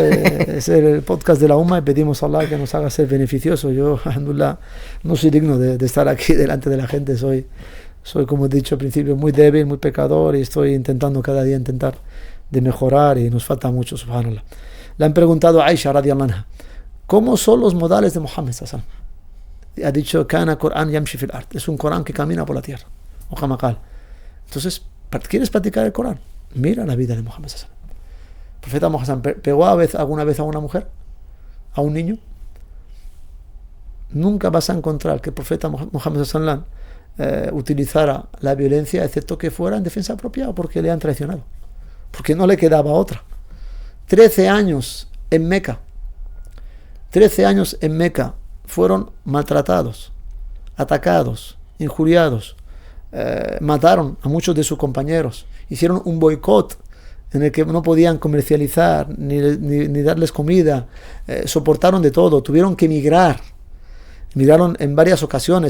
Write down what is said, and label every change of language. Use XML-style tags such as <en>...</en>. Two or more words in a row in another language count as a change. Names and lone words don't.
<es>Es el podcast de la Umma y pedimos a Allah que nos haga ser beneficioso. Yo, alhamdulillah, no soy digno de estar aquí delante de la gente. Soy, como he dicho al principio, muy débil, muy pecador y estoy intentando cada día de mejorar y nos falta mucho, subhanallah. Le han preguntado a Aisha</es> <ar>رضي الله عنها,</ar> <es>¿cómo son los modales de Muhammad</es> <ar>صلى الله عليه وسلم?</ar> <es>Ha dicho,</es> <ar>كان قرآن يمشي في الأرض.</ar> <es>Es un Corán que camina por la tierra. O Hamakal. Entonces, ¿quieres practicar el Corán? Mira la vida de Muhammad</es> <ar>صلى الله عليه وسلم.</ar> <es>El profeta Muhammad pegó alguna vez a una mujer, a un niño. Nunca vas a encontrar que el profeta Muhammad</es> <ar>صلى الله عليه وسلم</ar> <es>utilizara la violencia, excepto que fuera en defensa propia o porque le han traicionado. Porque no le quedaba otra. 13 años en Meca. 13 años en Meca fueron maltratados, atacados, injuriados, mataron a muchos de sus compañeros, hicieron un boicot en el que no podían comercializar ni darles comida, soportaron de todo, tuvieron que emigrar, emigraron en varias ocasiones.</es>